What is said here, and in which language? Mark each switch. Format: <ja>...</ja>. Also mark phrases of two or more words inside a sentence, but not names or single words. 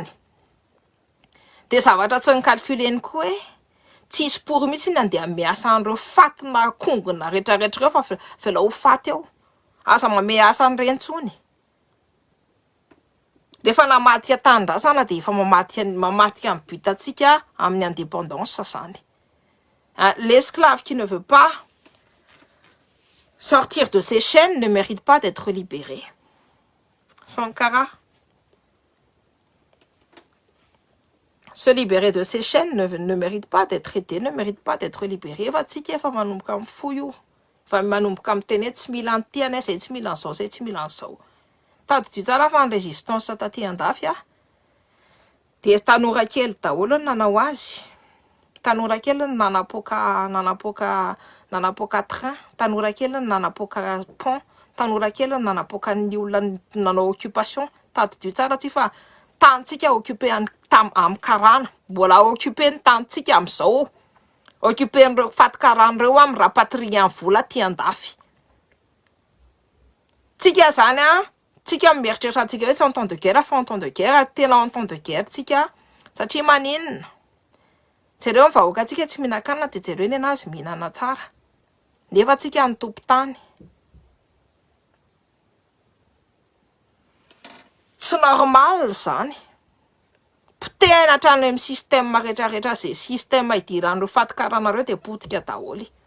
<mg>De zavatra tsy nicalculeny koa hoe tsisy pory mitsy ny andeha miasa an'ireo fatina kongona rehetrarehetra reo fa vela ho faty eo. Aza mame asa an'ireny tsony. Rehefa namadika tanindrazana de efa mamadika amin'ny butatsika amin'ny indépendance zany.</mg> <fr>L'esclave qui ne veut pas sortir de ses chaînes ne mérite pas d'être libéré. Sankara. Se libérer de ses chaînes ne mérite pas d'être aidé, ne mérite pas d'être libéré.</fr> <mg>Va tsika efa manomboka amin'ny fo io. Fa manomboka amin'ny teny tsy mila an'ity zay tsy mila an'izao, zay tsy mila an'izao. Tadidio tsara fa ny résistance taty andafy de tanora kely daholo nanao azy. Tanora kely nanapoka train, tanora kely nanapoka pont, tanora kely nanapoka ny olona nanao occupation. Tadidio tsara ty fa tantsika occupé amin'ny karana, mbola occupé ny tantsika amin'izao, occupé n'ireo fatikarana reo amin'ny rapatrie amin'ny vola ty andafy. Tsika zany tsika mieritreritra antsika hoe tsy</mg> <fr>en temps de guerre</fr> <mg>fa</mg> <fr>en temps de guerre,</fr> <mg>tena</mg> <fr>en temps de guerre</fr> <mg>tsika satria maninona jereo ny vahoaka tsika tsy mihinan-kanina de jereo ny anazy mihinana tsara nefa tsika ny tompo-tany. Tsy normal zany. Potehina hatrany amin'ny système rehetrarehetra zay système idiran'ireo fatikarana reo de potika daholo.</mg>